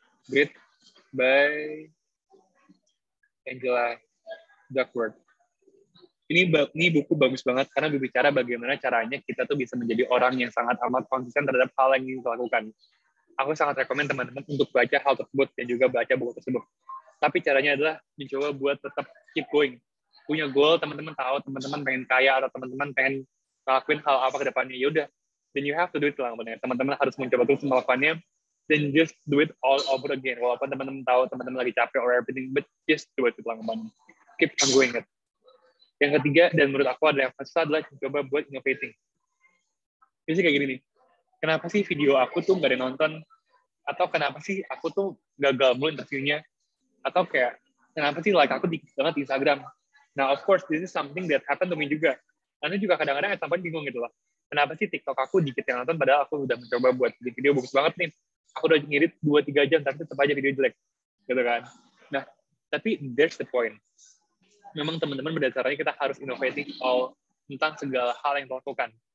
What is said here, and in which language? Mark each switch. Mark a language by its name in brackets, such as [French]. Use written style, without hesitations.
[English] Grit by Angela Duckworth. [Indonesian] Ini buku bagus banget karena berbicara bagaimana caranya kita tuh bisa menjadi orang yang sangat amat konsisten terhadap hal yang ingin kita lakukan. Aku sangat rekomen teman-teman untuk baca hal tersebut dan juga baca buku tersebut. Tapi caranya adalah mencoba buat tetap [English] keep going. [Indonesian] Punya goal, teman-teman tahu teman-teman pengen kaya atau teman-teman pengen ngelakuin hal apa ke depannya, ya udah. [English] Then you have to do it [Indonesian] lah. Teman-teman harus mencoba terus melakukannya. [English] Then just do it all over again. [Indonesian] Walaupun teman-teman tahu teman-teman lagi capek [English] or everything, but just do it lah. Keep on going it. [Indonesian] Yang ketiga, dan menurut aku adalah yang susah adalah coba buat innovating. Jadi kayak gini nih, kenapa sih video aku tuh nggak ada nonton? Atau kenapa sih aku tuh gagal mulu interviewnya? Atau kayak, kenapa sih like aku dikit banget di Instagram? [English] Nah, of course, this is something that happened to me [Indonesian] juga. Karena juga kadang-kadang sampai bingung gitu loh. Kenapa sih TikTok aku dikit yang nonton, padahal aku udah mencoba buat bikin video bagus banget nih. Aku udah ngirit 2-3 jam, tapi tetap aja video jelek. Gitu kan. Nah, tapi [English] there's the point. [Indonesian] Memang teman-teman berdasarnya kita harus innovating tentang segala hal yang kita lakukan.